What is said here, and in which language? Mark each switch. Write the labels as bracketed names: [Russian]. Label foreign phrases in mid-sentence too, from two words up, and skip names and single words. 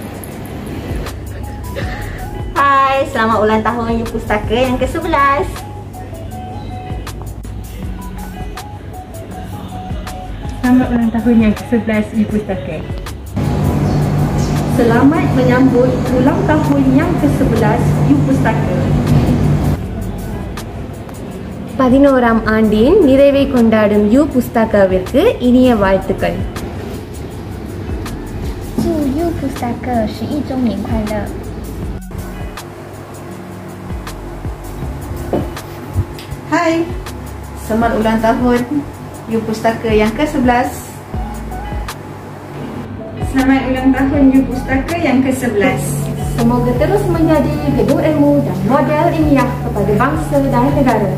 [Malay] Hai, selamat ulang tahun Pustaka yang ke-11. Selamat ulang tahun yang ke-11 Pustaka. Selamat menyambut ulang tahun yang ke-11 Pustaka. [Tamil] 11ஆம் ஆண்டின் நிறைவை கொண்டாடும் புஸ்தகாவிற்கு இனிய வாழ்த்துக்கள். [Chinese] 祝布斯达克11周年快乐！ [Malay] Hai, selamat ulang tahun Pustaka yang ke-11. Selamat ulang tahun Pustaka yang ke-11. Semoga terus menjadi gedung ilmu dan model ilmiah kepada bangsa dan negara.